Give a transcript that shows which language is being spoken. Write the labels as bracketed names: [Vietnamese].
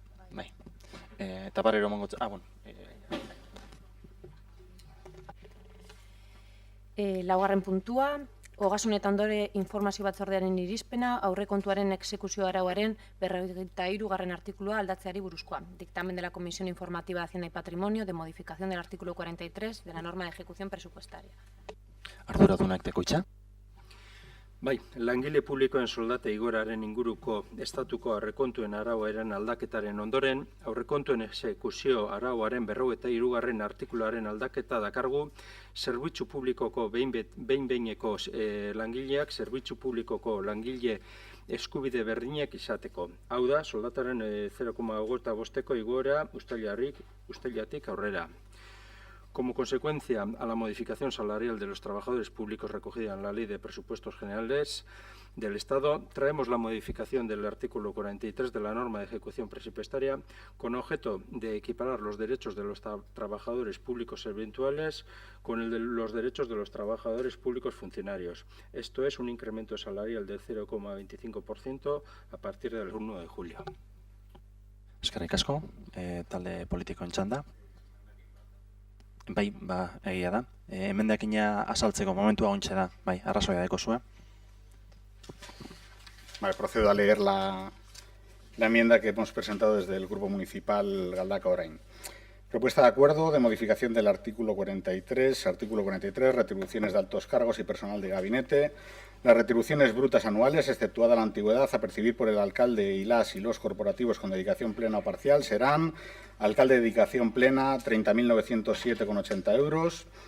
[Basque] Bai. Eta barriro emango... bueno. Laugarren puntua, Ogasun eta Ondore Informazio Batzordearen irizpena, aurrekontuaren exekuzio arauaren 43. artikulua aldatzeari buruzkoa. [Spanish] Dictamen de la Comisión Informativa de Hacienda y Patrimonio de modificación del artículo 43 de la norma de ejecución presupuestaria. [Basque] Arduradunak dekoitza? Bai, langile publikoen soldata igoraren inguruko estatuko aurrekontuen arauaren aldaketaren ondoren, aurrekontuen exekuzio arauaren 43. artikuluaren aldaketa dakargu, zerbitzu publikoko behin-behineko langileak, zerbitzu publikoko langile eskubide berdinak izateko. Hau da, soldataren 0,25ko igoera uztailatik aurrera. [Spanish] Como consecuencia a la modificación salarial de los trabajadores públicos recogida en la Ley de Presupuestos Generales del Estado, traemos la modificación del artículo 43 de la norma de ejecución presupuestaria con objeto de equiparar los derechos de los trabajadores públicos eventuales con el de los derechos de los trabajadores públicos funcionarios. Esto es un incremento salarial del 0,25% a partir del 1 de julio. [Basque] Eskerrik asko, talde politikoen txanda. Bai, egia da. Emendakina azaltzeko momentua ontsa da. Bai, arrazoia deko zuen. [Spanish] Vale, procedo a leer la enmienda que hemos presentado desde el Grupo Municipal Galdakao Orain. Propuesta de acuerdo de modificación del artículo 43. Artículo 43, retribuciones de altos cargos y personal de gabinete. Las retribuciones brutas anuales, exceptuada la antigüedad a percibir por el alcalde y los corporativos con dedicación plena o parcial, serán: alcalde de dedicación plena, 30.907,80 euros.